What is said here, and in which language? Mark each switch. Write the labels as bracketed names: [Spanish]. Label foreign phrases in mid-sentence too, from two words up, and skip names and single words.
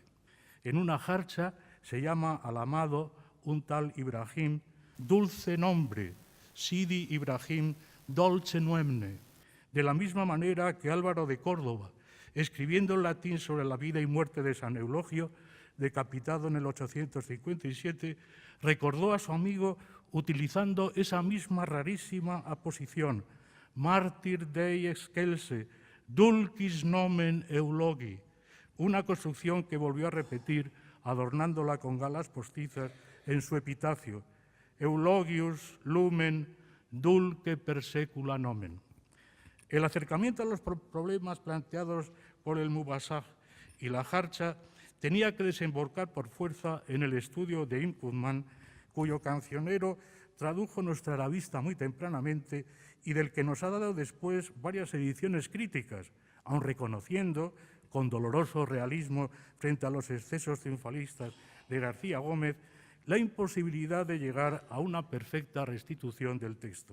[Spanish] En una jarcha se llama al amado un tal Ibrahim, dulce nombre, Sidi Ibrahim, [Mozarabic] dolce nuemne, [Spanish] de la misma manera que Álvaro de Córdoba, escribiendo en latín sobre la vida y muerte de San Eulogio, decapitado en el 857, recordó a su amigo utilizando esa misma rarísima aposición, [Latin] mártir dei excelse, dulcis nomen eulogi, [Spanish] una construcción que volvió a repetir, adornándola con galas postizas en su epitafio, [Latin] eulogius lumen dulce per secula nomen. [Spanish] El acercamiento a los problemas planteados por el Mubasaj y la jarcha tenía que desembocar por fuerza en el estudio de Ibn Qudman, cuyo cancionero tradujo nuestra arabista muy tempranamente y del que nos ha dado después varias ediciones críticas, aun reconociendo, con doloroso realismo frente a los excesos triunfalistas de García Gómez, la imposibilidad de llegar a una perfecta restitución del texto.